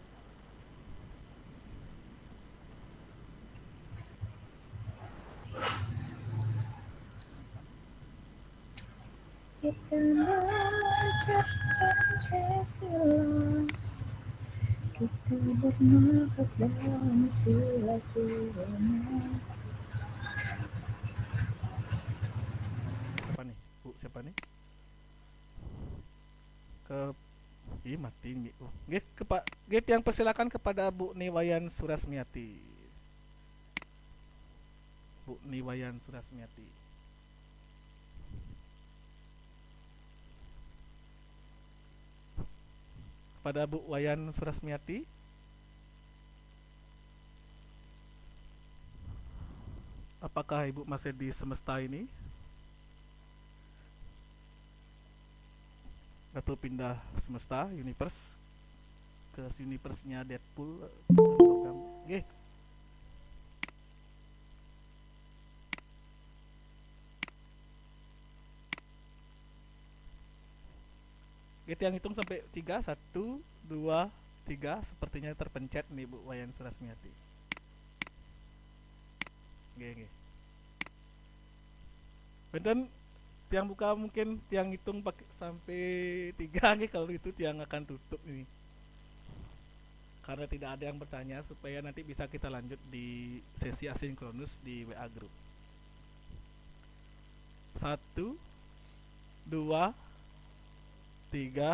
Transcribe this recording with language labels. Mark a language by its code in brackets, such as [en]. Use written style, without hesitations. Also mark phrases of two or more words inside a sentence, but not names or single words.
[id] Kita mengajarkan Pancasila, kita bernafas dalam sila-silanya. Siapa nih? Bu, siapa nih? Mati nih. Nggih yang persilakan kepada Bu Niwayan Surasmiati. Bu Niwayan Surasmiati. Kepada Bu Wayan Surasmiati. Apakah Ibu masih di semesta ini? Atau pindah semesta, universe ke universe-nya Deadpool program. Nggih. Kita yang hitung sampai 3, 1, 2, 3. Sepertinya terpencet nih Bu Wayan Surasmiati. Nggih. [ban] Benten tiang [id] buka mungkin tiang hitung pakai sampai 3 nih, kalau itu tiang akan tutup ini. Karena tidak ada yang bertanya supaya nanti bisa kita lanjut di sesi asinkronus di WA group. 1, 2, 3.